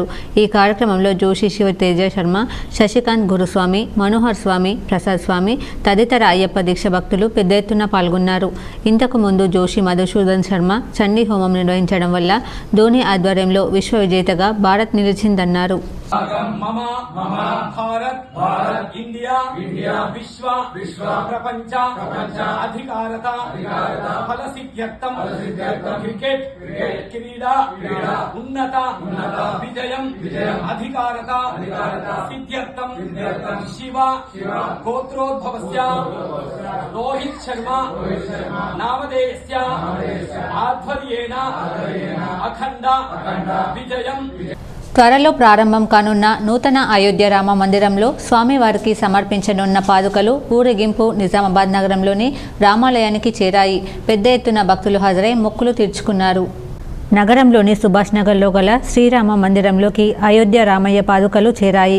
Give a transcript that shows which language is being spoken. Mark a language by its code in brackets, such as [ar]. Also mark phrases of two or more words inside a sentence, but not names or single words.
[te] ఈ కార్యక్రమంలో జోషి శివతేజ శర్మ, శశికాంత్ గురుస్వామి, మనోహర్ స్వామి, ప్రసాద్ స్వామి తదితర అయ్యప్ప దీక్ష భక్తులు పెద్ద ఎత్తున పాల్గొన్నారు. ఇంతకు ముందు జోషి మధుసూదన్ శర్మ చండీ హోమం నిర్వహించడం వల్ల ధోని ఆధ్వర్యంలో విశ్వ విజేతగా భారత్ నిలిచిందన్నారు. [sa] भारत इंडिया विश्व प्रपंच अधिकारत फल सिद्ध्यर्थम क्रिकेट क्रीडा उन्नत विजयम अधिकारत सिद्ध्यर्थम शिव गोत्रोद्भवस्य रोहित शर्मा नामधेयस्य आध्वर्येण अखंड विजयम. [te] త్వరలో ప్రారంభం కానున్న నూతన అయోధ్య రామ మందిరంలో స్వామివారికి సమర్పించనున్న పాదుకలు ఊరేగింపు నిజామాబాద్ నగరంలోని రామాలయానికి చేరాయి. పెద్ద ఎత్తున భక్తులు హాజరై మొక్కులు తీర్చుకున్నారు. నగరంలోని సుభాష్ నగర్లో గల శ్రీరామ మందిరంలోకి అయోధ్య రామయ్య పాదుకలు చేరాయి.